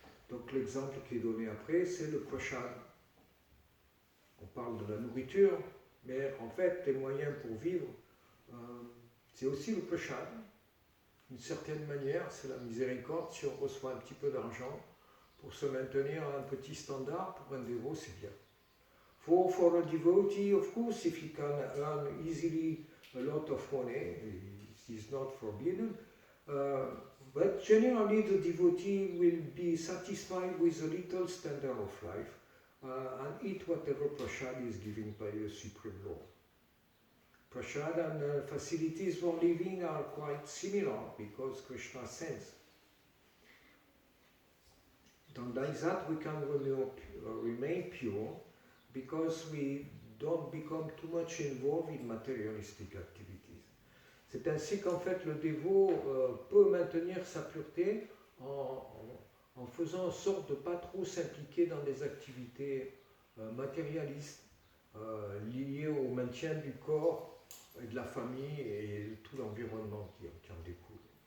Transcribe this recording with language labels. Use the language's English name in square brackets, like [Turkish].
[French] Donc l'exemple qui est donné après, c'est le prashad. On parle de la nourriture, mais en fait, les moyens pour vivre, c'est aussi le prashad. D'une certaine manière, c'est la miséricorde. Si on reçoit un petit peu d'argent pour se maintenir à un petit standard, pour un dévot, c'est bien. [English] For a devotee, of course, if he can earn easily a lot of money, is not forbidden, but generally the devotee will be satisfied with a little standard of life and eat whatever prashad is given by the Supreme Lord. Prashad and facilities for living are quite similar because Krishna sends. And like that we can remain pure because we don't become too much involved in materialistic activities. [French] C'est ainsi qu'en fait le dévot peut maintenir sa pureté en faisant en sorte de ne pas trop s'impliquer dans des activités matérialistes liées au maintien du corps et de la famille et de tout l'environnement qui en découle.